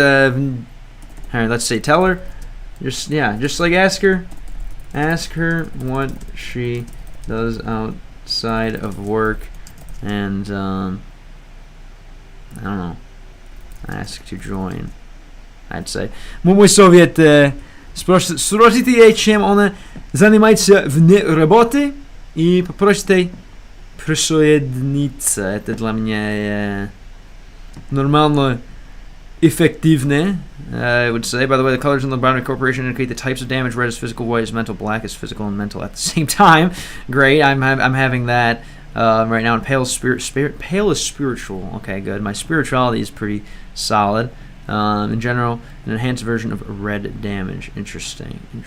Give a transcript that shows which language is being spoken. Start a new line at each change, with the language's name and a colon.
English: Alright, let's say, tell her, just like ask her what she does outside of work, and I don't know, ask to join. I'd say.
Russian: Мой совет, спросите ей, чем она занимается вне работы, и попросите присоединиться. Это для меня нормально, эффективно,
English: I would say. By the way, the colors on the boundary corporation indicate the types of damage. Red is physical, white is mental, black is physical and mental at the same time. Great, I'm having that right now. And pale is spiritual. Okay, good. My spirituality is pretty solid. In general, an enhanced version of red damage. Interesting.